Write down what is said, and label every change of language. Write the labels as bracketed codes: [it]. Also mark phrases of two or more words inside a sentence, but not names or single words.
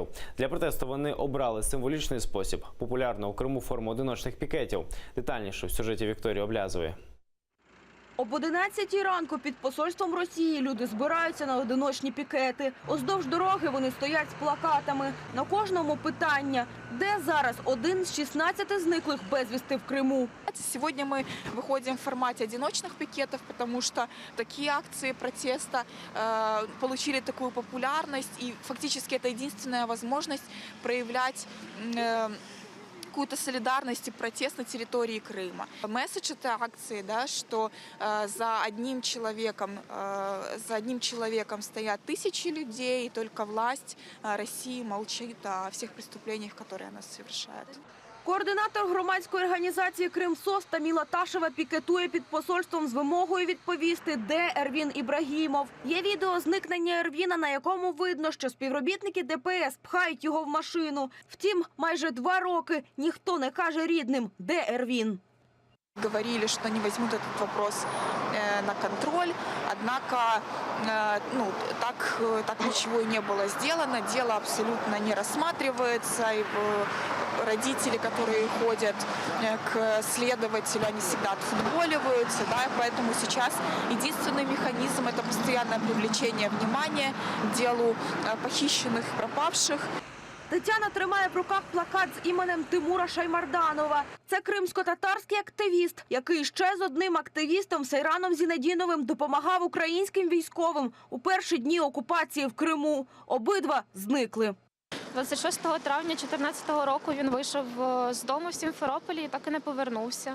[uk] Для протесту вони обрали символічний спосіб – популярну у Криму форму одиночних пікетів. Детальніше в сюжеті Вікторії Облязової. Об 11-й ранку під посольством Росії люди збираються на одиночні пікети. Уздовж дороги вони стоять з плакатами. На кожному питання – де зараз один з 16 зниклих безвісти в Криму? [ru] Сегодня мы выходим в формате одиночных пикетов, потому что такие акции протеста получили такую популярность, и фактически это единственная возможность проявлять какую-то солидарность и протест на территории Крыма. Месседж этой акции, да, что за одним человеком стоят тысячи людей, и только власть России молчит о всех преступлениях, которые она совершает. [uk] Координатор громадської організації «Кримсос» Таміла Ташева пікетує під посольством з вимогою відповісти, де Ервін Ібрагімов. Є відео зникнення Ервіна, на якому видно, що співробітники ДПС пхають його в машину. Втім, майже 2 роки ніхто не каже рідним, де Ервін. [ru] Говорили, что они возьмут этот вопрос на контроль, однако так ничего и не было сделано, дело абсолютно не рассматривается, и родители, которые ходят к следователю, они всегда отфутболиваются, да, и поэтому сейчас единственный механизм – это постоянное привлечение внимания к делу похищенных и пропавших. [uk] Тетяна тримає в руках плакат з іменем Тимура Шаймарданова. Це кримсько-татарський активіст, який ще з одним активістом Сейраном Зінедіновим допомагав українським військовим у перші дні окупації в Криму. Обидва зникли. 26 травня 2014 року він вийшов з дому в Сімферополі і так і не повернувся.